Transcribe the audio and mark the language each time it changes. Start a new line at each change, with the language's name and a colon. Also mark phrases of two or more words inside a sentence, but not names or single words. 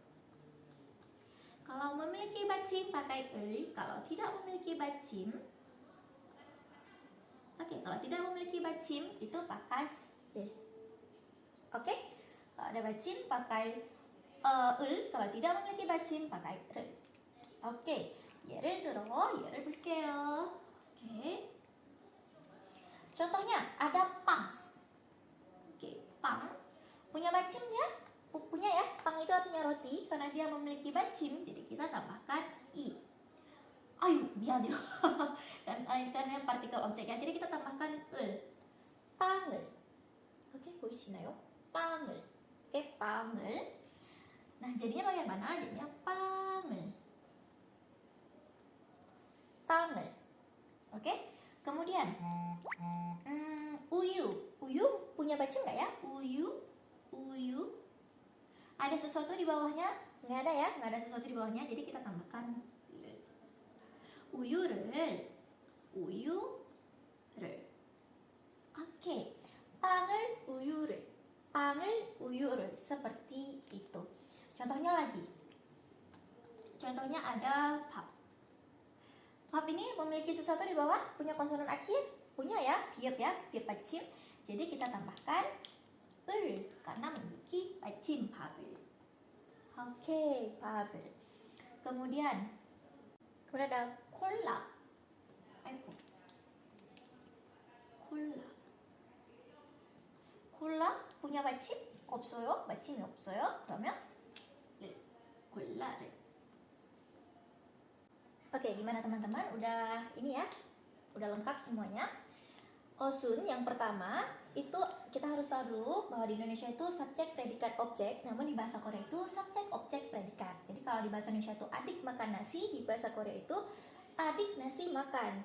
Indonesian: Kalau memiliki bacim pakai el. Kalau tidak memiliki bacim, kalau tidak memiliki bacim itu pakai el. Oke? Kalau ada bacim pakai el. Kalau tidak memiliki bacim pakai el.
Korean: 오케이, 예를 볼게요. 오케이.
Indonesian: Contohnya ada pang. Oke, pang punya bacim ya? Punya ya. Pang itu artinya roti karena dia memiliki bacim, jadi kita tambahkan i. Ayo, biar dia. Dan karena partikel objeknya, jadi kita tambahkan el.
Korean: Pang을. Oke, 보이시나요? pang을.
Indonesian: Oke, pang을. Nah, jadinya bagaimana?
Korean: Jadinya pang을. Pang을.
Indonesian: Oke. Kemudian uyu punya bacim nggak ya? Uyu ada sesuatu di bawahnya? Nggak ada ya, nggak ada sesuatu di bawahnya, jadi kita tambahkan 우유를. Oke,
Korean: 빵을 우유를
Indonesian: seperti itu. Contohnya lagi. Contohnya ada pap. Pap ini memiliki sesuatu di bawah, punya konsonan akhir, punya ya, piep bacim. Jadi kita tambahkan 을 karena memiliki bacim 밥을. Oke, 밥을. Kemudian ada 콜라. 콜라 punya bacim?
Korean: 없어요? bacim이 없어요? 그러면 콜라를.
Indonesian: Oke, gimana teman-teman? Udah ini ya? Udah lengkap semuanya? Osun yang pertama itu kita harus tahu dulu bahwa di Indonesia itu subjek, predikat, objek. Namun di bahasa Korea itu subjek, objek, predikat. Jadi kalau di bahasa Indonesia itu adik makan nasi, di bahasa Korea itu adik nasi makan.